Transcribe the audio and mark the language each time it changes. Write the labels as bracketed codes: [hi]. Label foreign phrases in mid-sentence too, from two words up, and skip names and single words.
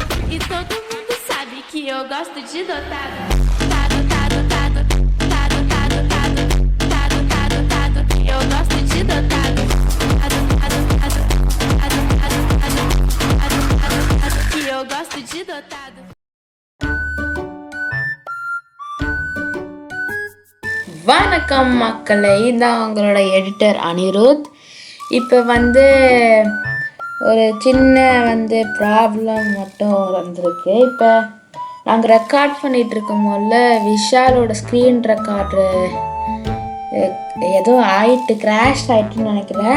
[pt] E todo mundo sabe que eu gosto de dotado. Tado, tado, tado, tado, tado, tado, tado, tado, tado. Eu gosto de dotado. Tado, tado, tado, tado, tado, tado, tado, tado, tado. Que eu gosto de dotado. [ta] வணக்கம் மக்களே, இதான் உங்களோட எடிட்டர் அனிருத். இப்போ ஒரு சின்ன ப்ராப்ளம் மட்டும் வந்திருக்கு. இப்போ நாங்கள் ரெக்கார்ட் பண்ணிகிட்ருக்கும் போது விஷாலோட [en] screen record [ta] ஏதோ ஆயிட்டு கிராஷ் ஆகிட்டுன்னு நினைக்கிறேன்.